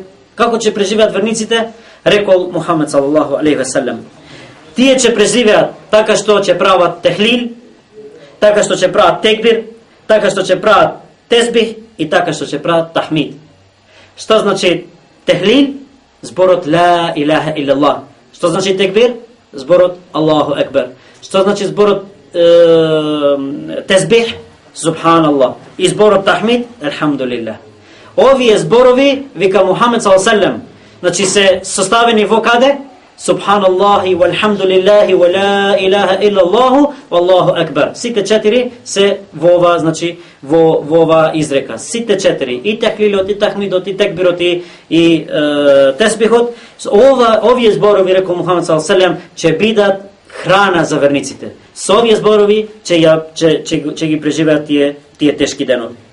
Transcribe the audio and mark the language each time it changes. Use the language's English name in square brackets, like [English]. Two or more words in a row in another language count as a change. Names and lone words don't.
[Macedonian] Како ќе преживеат верниците? Рекол Мухамед [Arabic] صلى الله عليه وسلم, [Macedonian] тие ќе преживеат така што ќе прават техлил, така што ќе прават текбир, така што ќе прават тесбих и така што ќе прават тахмид. Што значи техлил? Зборот [Arabic] لا إله إلا الله. [Macedonian] Што значи текбир? Зборот [Arabic] الله أكبر. [Macedonian] Што значи зборот тесбих? Субханаллах. И зборот тахмид? Елхамдулилlah. Овие зборови, вика Мухамед ﷺ, значи се составени во каде? [Arabic] سبحان الله، والحمد لله، ولا إله إلا الله، والله أكبر. [Macedonian] Сите 4 се во ова, значи, во ова изрека. Сите 4. И тахлилот, и тахмидот, и текбирот, и тесбихот. Овие зборови, рекол Мухамед ﷺ, ќе бидат храна за верниците. Со овие зборови ќе ги преживеат тие тешки денови.